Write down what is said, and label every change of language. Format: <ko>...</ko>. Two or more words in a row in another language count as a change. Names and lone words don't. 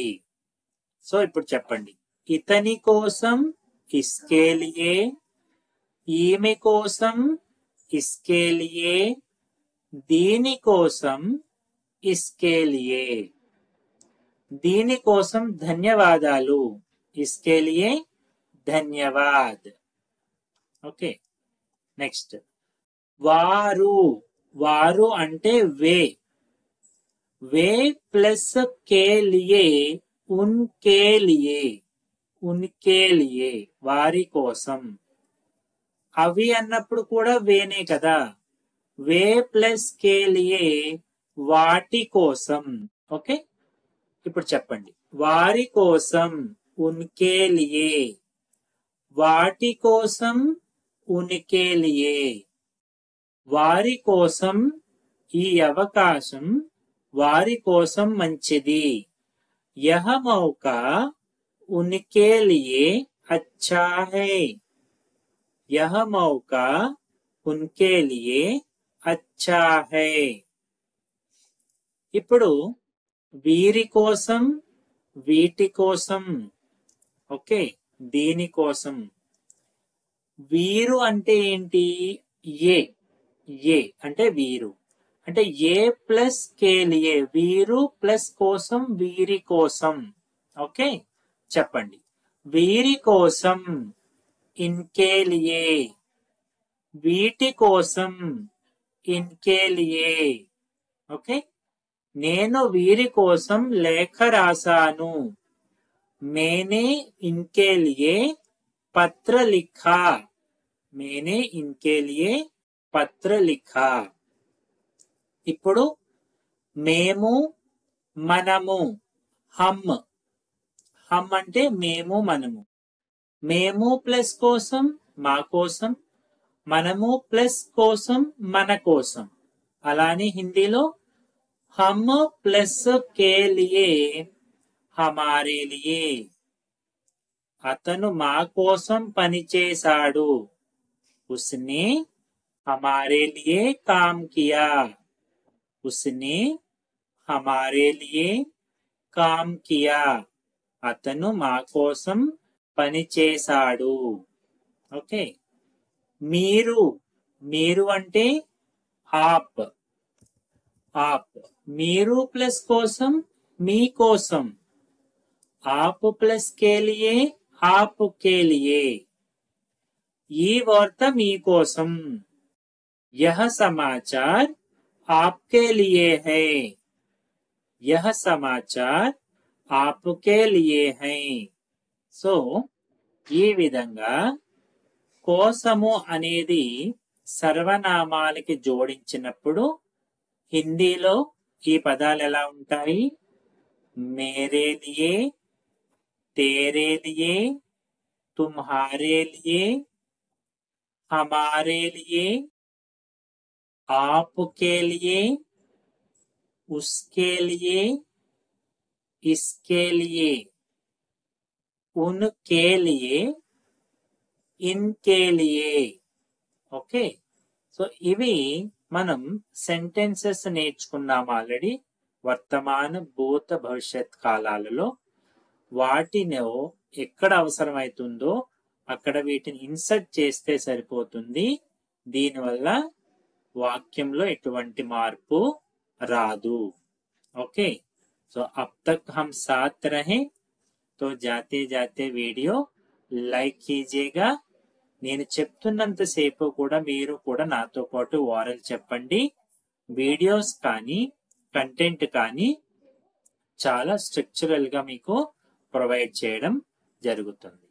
<te>సో ఇప్పుడు చెప్పండి. ఇతని కోసం</te> <hi>इसके लिए,</hi> <te>ఈమె కోసం</te> <hi>इसके लिए,</hi> <te>దీని కోసం</te> <hi>इसके लिए.</hi> <te>దీని కోసం ధన్యవాదాలు.</te> <hi>इसके लिए धन्यवाद.</hi> <te>ఓకే. నెక్స్ట్, వారు అంటే</te> <hi>वे प्लस के लिए उनके लिए,</hi> <te>వారి కోసం. అవి అన్నప్పుడు కూడా వేనే కదా.</te> <hi>वे प्लस के लिए</hi> <te>వాటి కోసం. ఓకే, ఇప్పుడు చెప్పండి. వారి కోసం</te> <hi>उनके लिए,</hi> <te>వాటి కోసం</te> <hi>उनके लिए.</hi> <te>వారి కోసం ఈ అవకాశం వారి కోసం మంచిది.</te> <hi>यह मौका उनके लिए अच्छा है. यह मौका उनके लिए अच्छा है.</hi> <te>ఇప్పుడు వీరి కోసం, వీటి కోసం, ఓకే, దీని కోసం. వీరు అంటే ఏంటి? ఏ. ఏ అంటే వీరు, అంటే</te> <hi>ये प्लस के लिए,</hi> <te>వీరు ప్లస్ కోసం, వీరి కోసం. ఓకే, చెప్పండి. వీరి కోసం,</te> <hi>इनके लिए.</hi> <te>వీటి కోసం,</te> <hi>इनके लिए.</hi> <te>ఓకే, నేను వీరి కోసం లేఖ రాశాను.</te> <hi>मैंने इनके लिए पत्र लिखा. मैंने इनके लिए पत्र लिखा.</hi> <te>ఇప్పుడు మేము, మనము, హమ్. హమ్ అంటే మేము, మనము. మేము ప్లస్ కోసం, మా కోసం. మనము ప్లస్ కోసం, మన కోసం. అలానే హిందీలో</te> <hi>हम प्लस के लिए हमारे लिए.</hi> <te>అతను మా కోసం పనిచేశాడు.</te> <hi>उसने हमारे लिए काम किया. उसने हमारे लिए काम किया.</hi> <te>అతను మా కోసం పనిచేశాడు. ఓకే, మీరు. మీరు అంటే ఆప్. ఆప్. మీరు ప్లస్ కోసం, మీ కోసం.</te> <hi>आप प्लस के लिए, आपके लिए.</hi> <te>ఈ వార్త మీకోసం.</te> <hi>यह समाचार आपके लिए है. यह समाचार आपके लिए है.</hi> <te>సో ఈ విధంగా కోసము అనేది సర్వనామాలకి జోడించినప్పుడు హిందీలో ఈ పదాలు ఎలా ఉంటాయి?</te> <hi>मेरे लिए, तेरे लिए, तुम्हारे लिए, हमारे लिए, आपके लिए, उसके लिए, इसके लिए, उनके लिए, इनके लिए.</hi> <te>ఓకే, సో ఇవి మనం సెంటెన్సెస్ నేర్చుకున్నాం ఆల్రెడీ వర్తమాన, భూత, భవిష్యత్ కాలాలలో. వాటిని ఎక్కడ అవసరమవుతుందో అక్కడ వీటిని ఇన్సర్ట్ చేస్తే సరిపోతుంది. దీనివల్ల వాక్యంలో ఎటువంటి మార్పు రాదు.</te> <en>okay, so</en> <hi>अब तक हम साथ रहे. तो जाते जाते वीडियो लाइक कीजिएगा.</hi> <te>నేను చెప్తున్నంతసేపు కూడా మీరు కూడా నాతో పాటు ఓరల్ చెప్పండి. వీడియోస్ కానీ కంటెంట్ కానీ చాలా స్ట్రక్చరల్ గా మీకు ప్రొవైడ్ చేయడం జరుగుతుంది.</te>